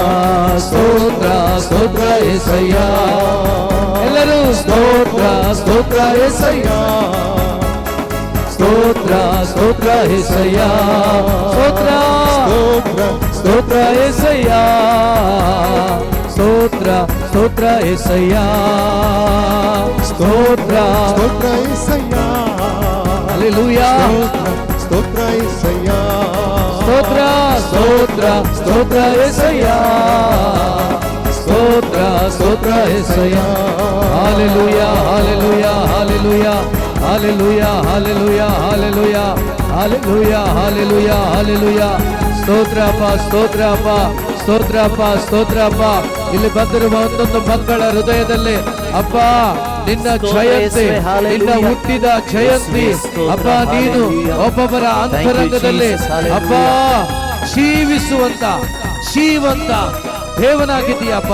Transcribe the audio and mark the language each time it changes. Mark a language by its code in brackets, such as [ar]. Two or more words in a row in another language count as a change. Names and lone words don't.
[te] స్తోత్ర స్తోత్ర యేసయ్య. ಎಲ್ಲರೂ స్తోత్ర స్తోత్ర యేసయ్య. స్తోత్ర స్తోత్ర యేసయ్య. ಸ್ತೋತ್ರ స్తోత్ర స్తోత్ర యేసయ్య. స్తోత్ర స్తోత్ర యేసయ్య. ಸ್ತೋತ್ರ స్తోత్ర యేసయ్యా. హల్లెలూయా. స్తోత్ర యేసయ్యా. స్తోత్ర స్తోత్ర స్తోత్ర యేసయ్య. స్తోత్ర స్తోత్ర యేసయ్య. హల్లెలూయా హల్లెలూయా హల్లెలూయా హల్లెలూయా హల్లెలూయా హల్లెలూయా హల్లెలూయా హల్లెలూయా హల్లెలూయా. [kn] ಸ್ತೋತ್ರಪ್ಪ ಸ್ತೋತ್ರಪ್ಪ ಸ್ತೋತ್ರಪ್ಪ ಸ್ತೋತ್ರಪ್ಪ. ಇಲ್ಲಿ ಬಂದಿರುವ ಒಂದೊಂದು ಮಕ್ಕಳ ಹೃದಯದಲ್ಲಿ ಅಪ್ಪ ನಿನ್ನ ಜಯಂತಿ, ನಿನ್ನ ಹುಟ್ಟಿದ ಜಯಂತಿ ಅಪ್ಪ, ನೀನು ಒಬ್ಬೊಬ್ಬರ ಅಂತರಂಗದಲ್ಲಿ ಅಪ್ಪ ಜೀವಿಸುವಂತ ಜೀವಂತ ದೇವನಾಗಿದ್ದೀಯಪ್ಪ.